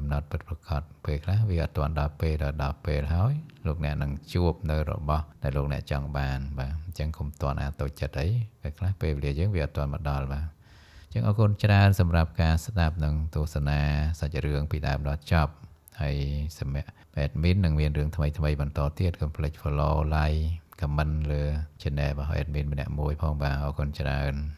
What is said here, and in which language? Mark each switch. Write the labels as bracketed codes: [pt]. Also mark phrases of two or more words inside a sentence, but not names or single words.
[km] ណត់ពិតប្រាកដពេលខ្លះវាអត់ទាន់ដល់ពេលហើយលោកអ្នកនឹងជួបនៅរបស់ដែលលោកអ្នកចង់បានបាទអញ្ចឹងកុំទាន់អាតូចចិត្តអីពេលខ្លះពេលវេលាយើងវាអត់ទាន់មកដល់បាទអញ្ចឹងអរគុណច្រើនសម្រាប់ការស្ដាប់និងទស្សនាសាច់រឿងពីដើមដល់ចប់ហើយសម្រាប់ admin នឹងមានរឿងថ្មីបន្តទៀតកុំភ្លេច [en] follow like comment [km] លើ channel របស់ admin ម្នាក់មួយផងបាទអរគុណច្រើន